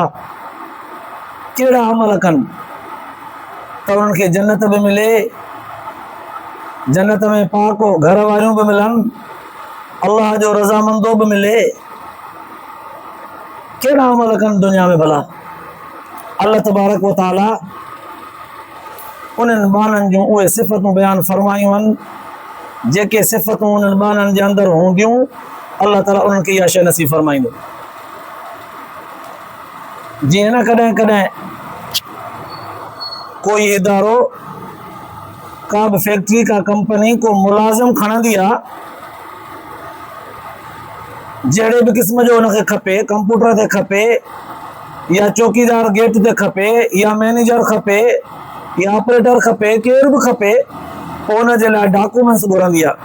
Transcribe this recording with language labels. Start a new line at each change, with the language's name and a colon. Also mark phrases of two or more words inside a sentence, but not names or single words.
Sindhi: कहिड़ा अमल कनि त उन्हनि खे जन्नत बि मिले, जन्नत में पाक घर वारियूं बि मिलनि, अल्लाह जो रज़ामंदो बि मिले? कहिड़ा अमल कनि दुनिया में भला?
Arabic: الله تبارك وتعالى
Sindhi: उन्हनि बाननि जूं उहे सिफ़तूं बयान फरमायूं आहिनि जेके सिफ़तूं उन्हनि बाननि जे अंदरि हूंदियूं अल्लाह ताला उन्हनि खे इहा शइ नसीब फरमाईंदो। जीअं न कॾहिं कॾहिं कोई इदारो, का बि फैक्ट्री, का कंपनी को मुलाज़िम खणंदी आहे, जहिड़े बि क़िस्म जो उनखे खपे, कंप्यूटर ते खपे या चौकीदार गेट ते खपे या मैनेजर खपे या ऑपरेटर खपे, केरु बि खपे, पोइ उन जे लाइ डॉक्यूमेंट्स घुरंदी आहे।